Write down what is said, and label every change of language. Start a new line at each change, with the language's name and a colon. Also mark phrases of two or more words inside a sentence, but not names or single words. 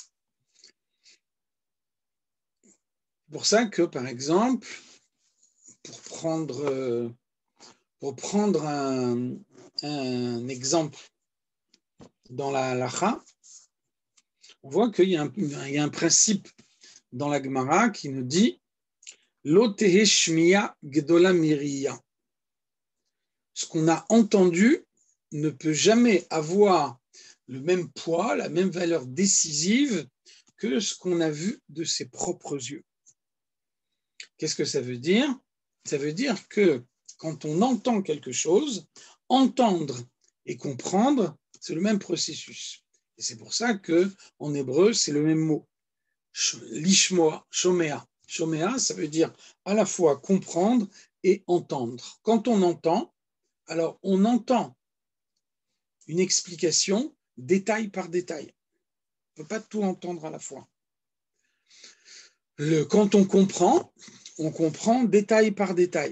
French: C'est pour ça que, par exemple, pour prendre un exemple dans la halakha, on voit qu'il y a un principe dans la Gemara qui nous dit
Hebrew: לא תהא שמיעה גדולה מראייה.
French: Ce qu'on a entendu ne peut jamais avoir le même poids, la même valeur décisive que ce qu'on a vu de ses propres yeux. Qu'est-ce que ça veut dire? Ça veut dire que quand on entend quelque chose, entendre et comprendre, c'est le même processus. Et c'est pour ça qu'en hébreu, c'est le même mot.
Hebrew: לשמוע, שומע. שומע,
French: ça veut dire à la fois comprendre et entendre. Quand on entend, alors on entend une explication détail par détail. On ne peut pas tout entendre à la fois. Quand on comprend détail par détail.